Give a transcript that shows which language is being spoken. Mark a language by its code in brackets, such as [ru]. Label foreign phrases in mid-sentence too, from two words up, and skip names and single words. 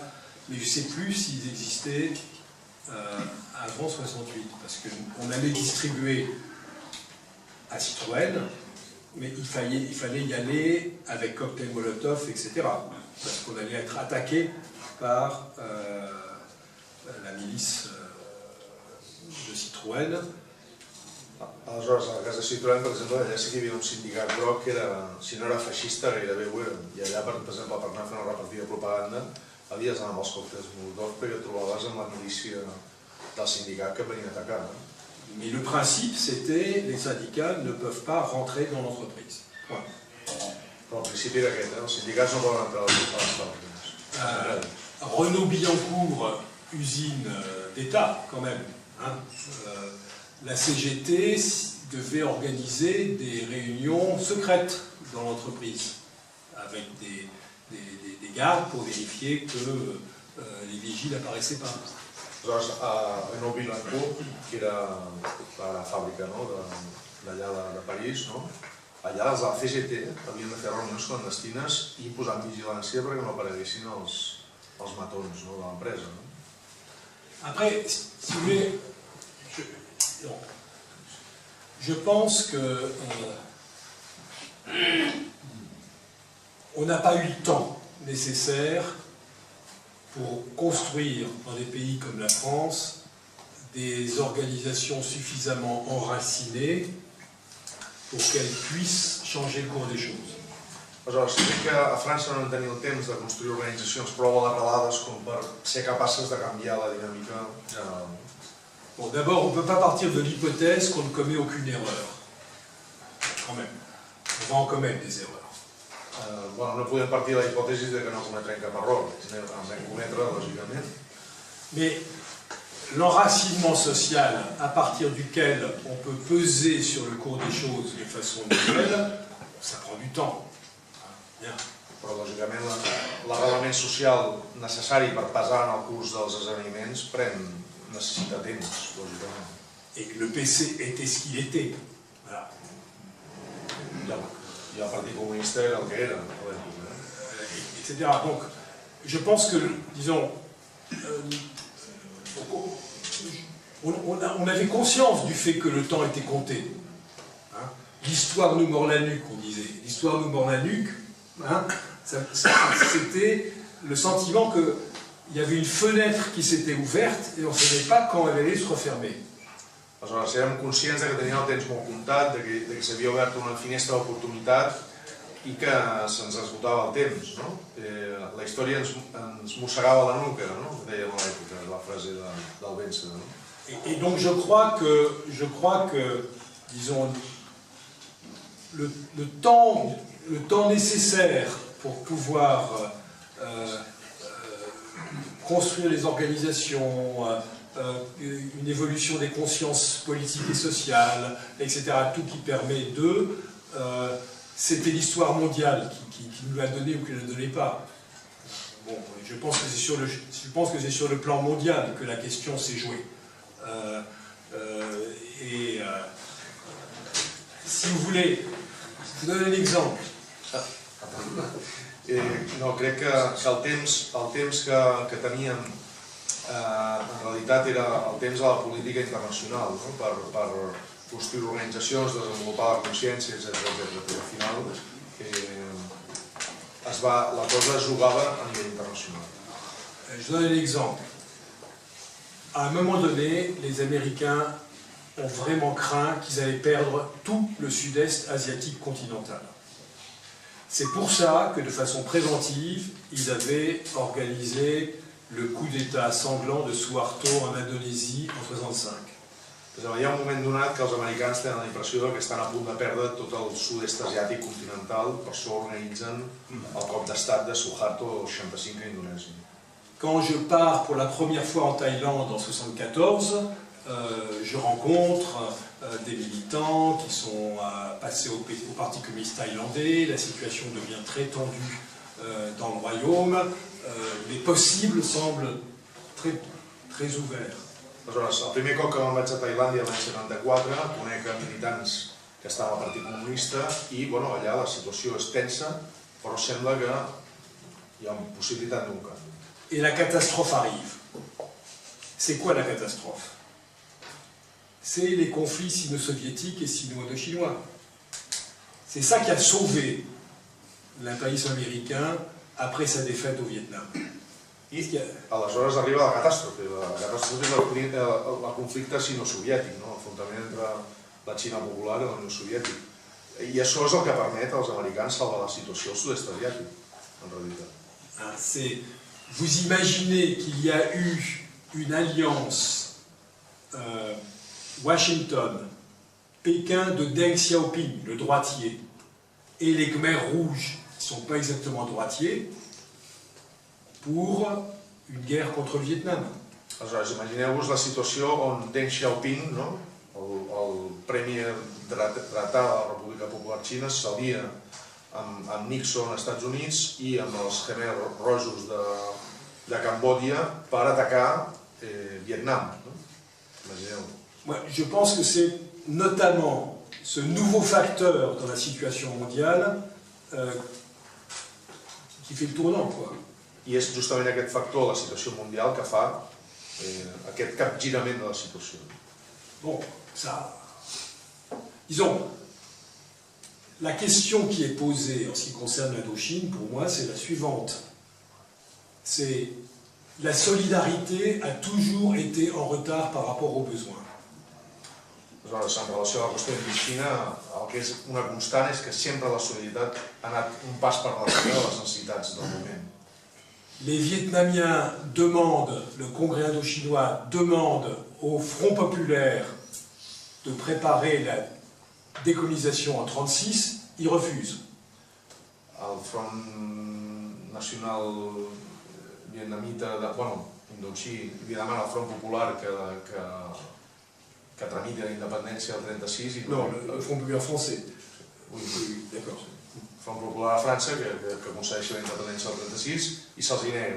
[fr] Mais je ne sais plus s'ils existaient avant 68, parce qu'on allait distribuer à Citroën, mais il fallait y aller avec cocktail Molotov, etc. Parce qu'on allait être attaqué par la milice de Citroën. [ca] Aleshores, a la casa Citroën, per exemple, allà sí que hi havia un sindicat groc que era, si no era feixista, gairebé ho era. I allà, per exemple, per anar a fer una repartida de propaganda, havies d'anar amb els còctels Molotov perquè trobaves amb la milícia del sindicat que venien a atacar. [fr] Mais le principe, c'était les syndicats ne peuvent pas rentrer dans l'entreprise. Point. [ca] Però el principi era aquest, els sindicats no poden entrar a les fàbriques. [fr] Renault-Billancourt, usine d'État quand même. La CGT devait organiser des réunions secrètes dans l'entreprise, avec des gardes pour vérifier que les vigiles n'apparaissaient pas. [ca] Aleshores, a Renault-Billancourt, que era la fàbrica d'allà de París, allà els de la CGT havien de fer reunions clandestines i posar vigilància perquè no apareguessin els matons de l'empresa. [fr] Après, si vous voulez, je pense que on n'a pas eu le temps nécessaire pour construire dans des pays comme la France des organisations suffisamment enracinées pour qu'elles puissent changer le cours des choses. [ca] Aleshores, crec que a França no en tenia el temps de construir organitzacions prou arrelades com per ser capaces de canviar la dinàmica general. [fr] Bon, d'abord, on ne peut pas partir de l'hypothèse qu'on ne commet aucune erreur. Quand même. On va en commettre des erreurs. [ca] No podem partir de la hipòtesi que no cometrem cap error. En vam cometre, lògicament. [fr] Mais l'enracinement social à partir duquel on peut peser sur le cours des choses de façon nouvelle, ça prend du temps. Bien. [ca] Però, lògicament, l'arrelament social necessari per pesar en el curs dels esdeveniments necessita temps, lògicament. [fr] Et que le PC était ce qu'il était. Voilà. [ca] I el Partit Comunista era el que era. [fr] Etc. Donc, je pense que, disons, on avait conscience du fait que le temps était compté. L'histoire nous mord la nuque, on disait. L'histoire nous mord la nuque. C'était le sentiment qu'il y avait une fenêtre qui s'était ouverte et on ne savait pas quand elle allait se refermer. [ca] Aleshores, érem conscients que teníem el temps molt comptat, que s'havia obert una finestra d'oportunitat i que se'ns esgotava el temps. La història ens mossegava la nuca, dèiem a l'època, la frase del Vence. [fr] Et donc je crois que disons, le temps nécessaire pour pouvoir construire les organisations, une évolution des consciences politiques et sociales, etc., tout qui permet d'eux, c'était l'histoire mondiale qui nous l'a donné ou qui ne la donnait pas. Bon, je pense que c'est sur le plan mondial que la question s'est jouée. Si vous voulez, je vous donne un exemple. [ca] No, crec que el temps que teníem en realitat era el temps de la política internacional, per construir organitzacions, desenvolupar la consciència, etc. Però al final la cosa es jugava a nivell internacional. [fr] Je donne un exemple. À un moment donné, les Américains ont vraiment craint qu'ils allaient perdre tout le sud-est asiatique continental. C'est pour ça que de façon préventive, ils avaient organisé le coup d'État sanglant de Suharto en Indonésie en 1965. [ca] Hi ha un moment donat que els americans tenen la impressió que estan a punt de perdre tot el sud-est asiàtic continental, per això organitzen el cop d'estat de Suharto el 65 a Indonèsia. [fr] Quand je pars pour la première fois en Thaïlande en 1974, je rencontre des militants qui sont passés au Parti communiste thaïlandais, la situation devient très tendue dans le royaume, les possibles semblent très ouverts. [ca] Aleshores, el primer cop que me'n vaig a Tailàndia l'any 74, conec militants que estaven al Partit Comunista i bueno, allà la situació és tensa, però sembla que hi ha una possibilitat d'un canvi. [fr] Et la catastrophe arrive. C'est quoi la catastrophe? C'est les conflits sino-soviétiques et sino-indochinois. C'est ça qui a sauvé l'impérialisme américain après sa défaite au Vietnam. [ca] I aleshores arriba la catàstrofe. La catàstrofe és el conflicte sino-soviètic, l'enfrontament entre la Xina popular i la Unió Soviètica. I això és el que permet als americans salvar la situació al sud-est asiàtic, en realitat. [fr] Vous imaginez qu'il y a eu une alliance Washington, Pékin de Deng Xiaoping, le droitier, et les Khmers rouges, qui ne sont pas exactement droitiers, pour une guerre contre le Vietnam. [ca] Aleshores, imagineu-vos la situació on Deng Xiaoping, el premier dretà de la República Popular Xina, s'alia amb Nixon als Estats Units i amb els Khmer rojos de Cambòdia per atacar Vietnam. Imagineu-ho. [fr] Je pense que c'est notamment ce nouveau facteur dans la situation mondiale qui fait le tournant, quoi. [ca] I és justament aquest factor, la situació mundial, que fa aquest capgirament de la situació. [fr] Bon, ça... Disons, la question qui est posée en ce qui concerne l'Indochine, pour moi, c'est la suivante. C'est la solidarité a toujours été en retard par rapport aux besoins. [ca] Aleshores, en relació a la qüestió d'Indoxina, el que és una constant és que sempre la solidaritat ha anat un pas per darrere de les necessitats del moment. [fr] Les Vietnamiens demandent, le Congrès indochinois demande au Front populaire de préparer la décolonisation en 1936, ils refusent. [ca] El Front Nacional Vietnamita, Indoxí, li demana al Front Popular que tramiti la independència del 1936 i... [fr] Non, le Front populaire français. Oui, d'accord. [ca] El Front Popular a França que concedeixi la independència del 1936 i se'ls hi nega.